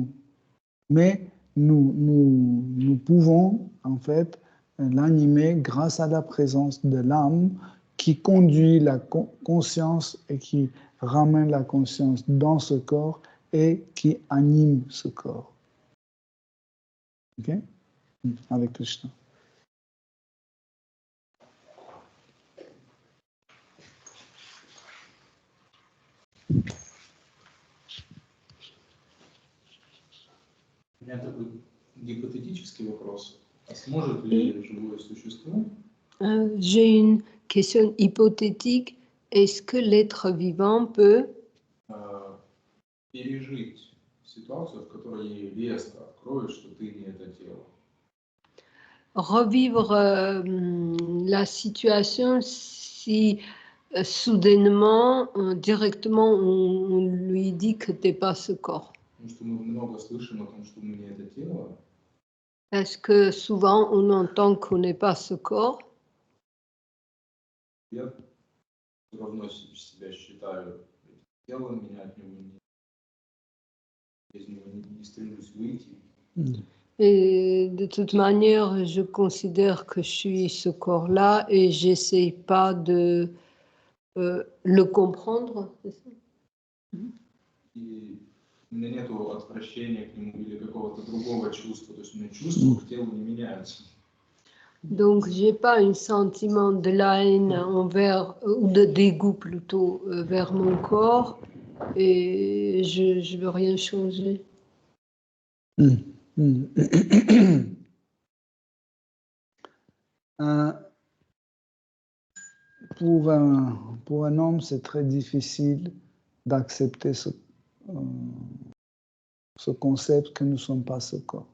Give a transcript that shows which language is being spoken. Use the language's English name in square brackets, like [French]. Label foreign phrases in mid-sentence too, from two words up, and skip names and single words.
[French] Mais nous pouvons, en fait, l'animer grâce à la présence de l'âme qui conduit la conscience et qui ramène la conscience dans ce corps et qui anime ce corps. OK? Avec Krishna. [Russian] У меня такой гипотетический вопрос. А сможет ли живое существо? [French] J'ai une question hypothétique. Est-ce que l'être vivant peut [Russian] Пережить ситуацию, в которой ей резко откроют, что ты не это тело? [French] Revivre la situation si soudainement, directement, on lui dit que tu n'es pas ce corps? [Russian] Потому что мы много слышим о том, что мы не это тело. [French] Est-ce que souvent on entend qu'on n'est pas ce corps? [Russian] Я все равно себя считаю телом, меня от него из него не стремлюсь выйти. [French] Et de toute manière, je considère que je suis ce corps-là et j'essaye pas de le comprendre, c'est ça? [Russian] И у меня нету отвращения к нему или какого-то другого чувства. То есть у меня чувства к телу не меняются. [French] Donc, j'ai pas un sentiment de la haine envers, ou de dégoût plutôt, vers mon corps, et je veux rien changer. Pour un homme, c'est très difficile d'accepter ce concept que nous ne sommes pas ce corps.